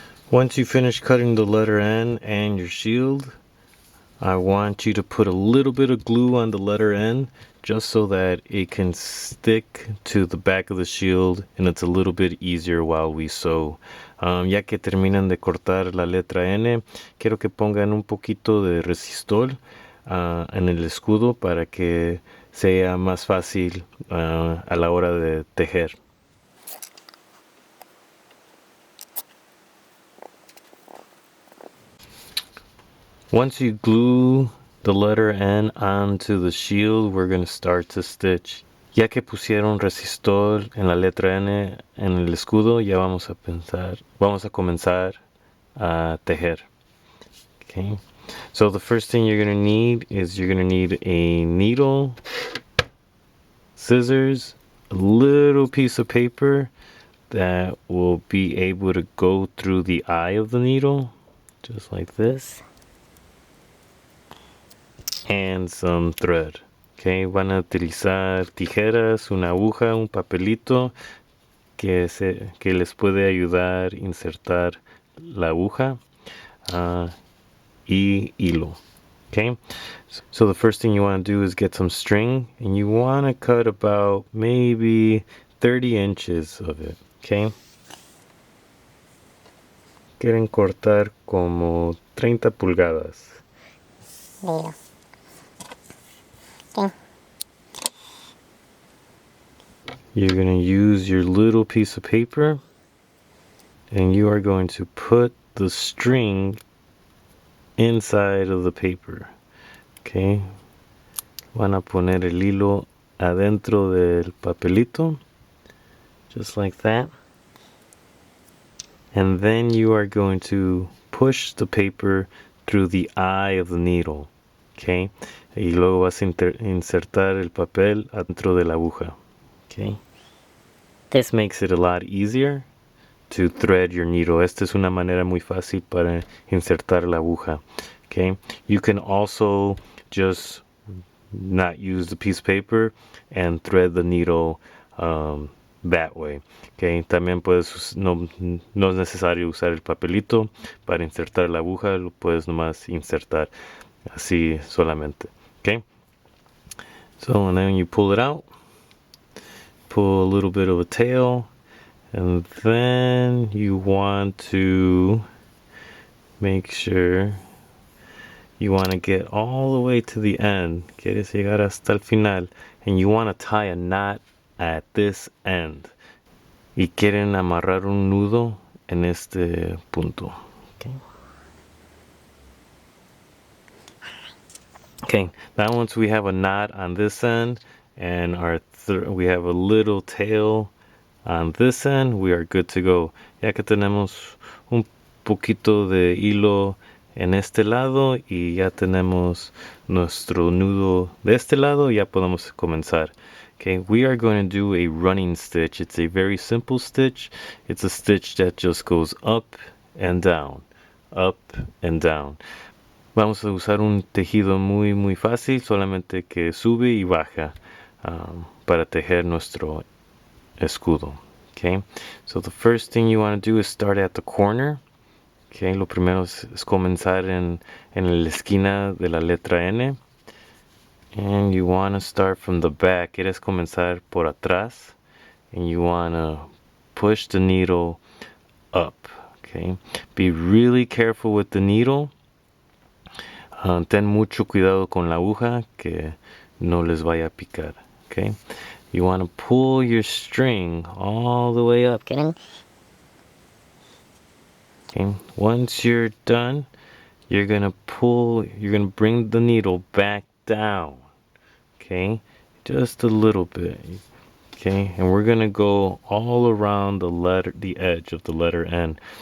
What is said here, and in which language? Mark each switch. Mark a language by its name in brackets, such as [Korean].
[English] Once you finish cutting the letter N and your shield, I want you to put a little bit of glue on the letter N just so that it can stick to the back of the shield and it's a little bit easier while we sew. [Spanish] Ya que terminan de cortar la letra N, quiero que pongan un poquito de resistol en el escudo para que sea más fácil a la hora de tejer. [English] Once you glue the letter N onto the shield, we're going to start to stitch. [Spanish] Ya que pusieron resistor en la letra N en el escudo, ya vamos a comenzar a tejer. [English] Okay. So the first thing you're going to need is you're going to need a needle, scissors, a little piece of paper that will be able to go through the eye of the needle, just like this. And some thread. [Spanish] Okay, van a utilizar tijeras, una aguja, un papelito que les puede ayudar a insertar la aguja y hilo. [English] Okay, so the first thing you want to do is get some string and you want to cut about maybe 30 inches of it. [Spanish] Okay, quieren cortar como 30 pulgadas. [English] Little. Okay. You're going to use your little piece of paper and you are going to put the string inside of the paper. Okay. [Spanish] Van a poner el hilo adentro del papelito, [English] just like that. And then you are going to push the paper through the eye of the needle. Okay. [Spanish] Y luego vas a insertar el papel adentro de la aguja. [English] Okay. This makes it a lot easier to thread your needle. [Spanish] Esta es una manera muy fácil para insertar la aguja. [English] Okay. You can also just not use the piece of paper and thread the needle that way. Okay. [Spanish] También puedes, no es necesario usar el papelito para insertar la aguja, lo puedes nomás insertar así solamente. [English] Okay. So and then you pull it out, pull a little bit of a tail, and then you want to make sure you want to get all the way to the end. [Spanish] Quieres llegar hasta el final. [English] And you want to tie a knot at this end. [Spanish] Y quieren amarrar un nudo en este punto. [English] Okay. Okay, now once we have a knot on this end and we have a little tail on this end, we are good to go. [Spanish] Ya que tenemos un poquito de hilo en este lado y ya tenemos nuestro nudo de este lado, ya podemos comenzar. [English] Okay, we are going to do a running stitch. It's a very simple stitch. It's a stitch that just goes up and down, up and down. [Spanish] Vamos a usar un tejido muy fácil, solamente que sube y baja para tejer nuestro escudo. [English] Okay, so the first thing you want to do is start at the corner. [Spanish] Okay, lo primero es comenzar en la esquina de la letra N. [English] And you want to start from the back. [Spanish] Quieres comenzar por atrás. [English] And you want to push the needle up. Okay, be really careful with the needle. [Spanish] Ten mucho cuidado con la aguja que no les vaya a picar. [English] Okay, you want to pull your string all the way up. Good. Okay, once you're done, you're gonna bring the needle back down. Okay, just a little bit. Okay, and we're gonna go all around the edge of the letter N.